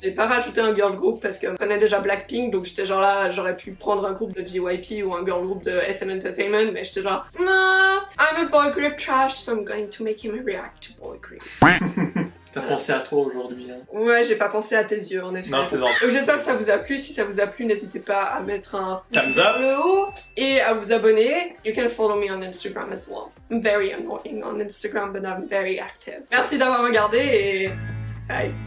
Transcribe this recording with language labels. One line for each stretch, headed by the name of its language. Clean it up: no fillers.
French: J'ai pas rajouté un girl group parce que je connais déjà Blackpink, donc j'étais genre là, j'aurais pu prendre un groupe de JYP ou un girl group de SM Entertainment, mais j'étais genre
English: nah, I'm a boy group trash, so I'm going to make him react to boy groups.
French: T'as pensé à toi aujourd'hui, hein? Ouais, j'ai pas pensé à tes yeux, en effet. Non, plaisante. Donc j'espère que ça vous a plu. Si ça vous a plu, n'hésitez pas à mettre un
English: thumbs up
French: le haut et à vous abonner.
English: You can follow me on Instagram as well. I'm very annoying on Instagram, but I'm very active.
French: Merci d'avoir regardé et bye.